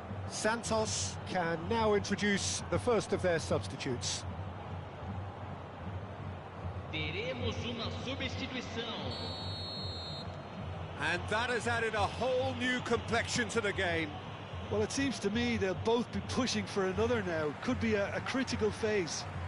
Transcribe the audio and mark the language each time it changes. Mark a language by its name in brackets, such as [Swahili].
[English] Santos can now introduce the first of their substitutes. [Portuguese] Teremos uma substituição. [English] And that has added a whole new complexion to the game. Well, it seems to me they'll both be pushing for another now. Could be a critical phase.